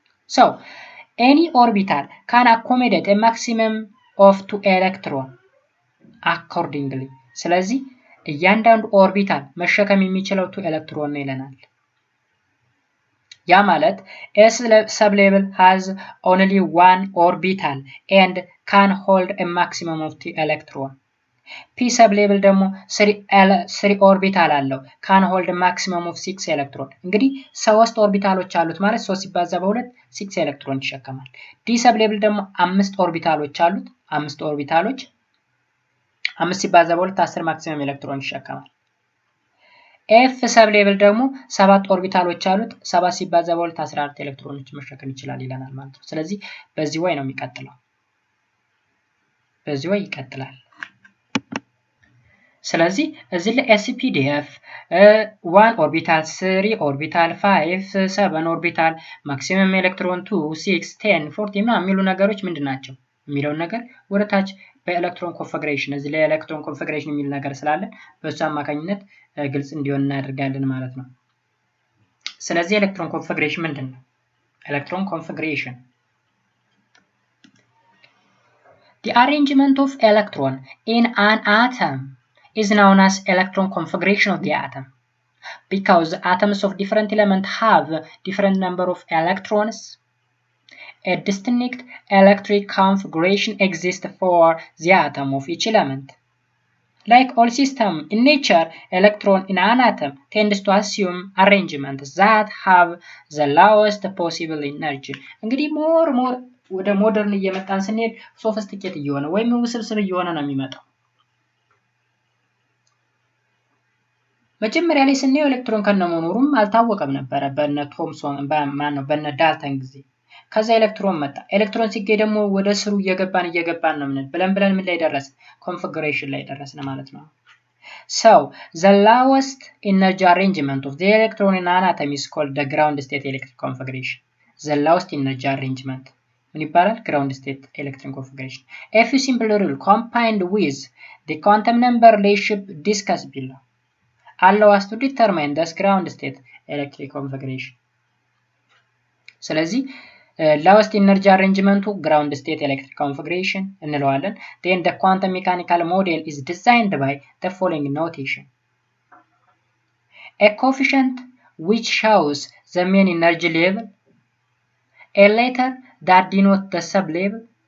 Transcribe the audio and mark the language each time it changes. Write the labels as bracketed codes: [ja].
[en] so any orbital can accommodate a maximum of 2 electron accordingly [am] ስለዚህ እያንዳንዱ ኦርቢታል መሸከም የሚችለው 2 ኤሌክትሮን ነው ይለናል። ያ ማለት [en] S sub level has only 1 orbital and can hold a maximum of 2 electron. P sub level [am] ደግሞ 3 ኦርቢታል አለው [en] can hold a maximum of 6 electron. [am] እንግዲህ 3 ኦርቢታሎች አሉት ማለት 3 ሲባዛ በ2 6 ኤሌክትሮን ይሸከማል። D sub level ደግሞ 5 ኦርቢታሎች አሉት 5 ኦርቢታሎች 5 ሲባዛ በ2 10 ማክሲመም ኤሌክትሮን ይሸከማል። ኤፍ ሰብ ሌብል ደግሞ 7 ኦርቢታሎች አሉት 7 ሲባዛ በ2 14 ኤሌክትሮኖች መሸከም ይችላል ይለናል ማለት ነው። ስለዚህ በዚህ ወይ ነው የሚቀጥለው። በዚህ ወይ ይቀጥላል። ስለዚህ እዚህ ላይ ኤስፒዲኤፍ 1 ኦርቢታል 3 ኦርቢታል 5 7 ኦርቢታል ማክሲመም ኤሌክትሮን 2 6 10 40 ምናምን የሚሉ ነገሮች ምንድናቸው የሚለው ነገር ወደታች በኤሌክትሮን ኮንፊግሬሽን እዚህ ላይ ኤሌክትሮን ኮንፊግሬሽን የሚል ነገር ስላለ በሱ አማካኝነት ግልጽ እንዲሆን እናደርጋለን ማለት ነው። ስለዚህ ኤሌክትሮን ኮንፊግሬሽን ምንድነው? [en] ኤሌክትሮን ኮንፊግሬሽን The arrangement of electron in an atom is known as electron configuration of the atom because atoms of different elements have different number of electrons. A distinct electric configuration exists for the atom of each element. Like all systems in nature, electron in an atom tends to assume arrangements that have the lowest possible energy. [am] እንግዲህ ሞር ወደ ሞደርን እየመጣን ስንሄድ ሶፊስቲኬት እየሆነ ወይም ውስብስብ እየሆነ ነው የሚመጣው። መጀመሪያ ላይ ስናየው ኤሌክትሮን ከነመኖሩም አልታወቀም ነበር በነ ቶምሶን በነ ዳልተን ጊዜ። ከዛ ኤሌክትሮን መጣ። ኤሌክትሮን ሲገኝ ደግሞ ወደ ስሩ እየገባን ነው ብለን ምን ላይ ደረስን? ኮንፊግሬሽን ላይ ደረስን ማለት ነው። [en] So the lowest energy arrangement of the electron in an atom is called the ground state electric configuration. The lowest energy arrangement [am] ምን ይባላል? [en] ground state electric configuration. A few simple rules combined with the quantum number relationship discussed below. allow us to determine the ground state electric configuration ስለዚህ lowest energy arrangement ground state electric configuration እንለዋለን then the quantum mechanical model is designed by the following notation a coefficient which shows the main energy level a letter that denotes the sublevel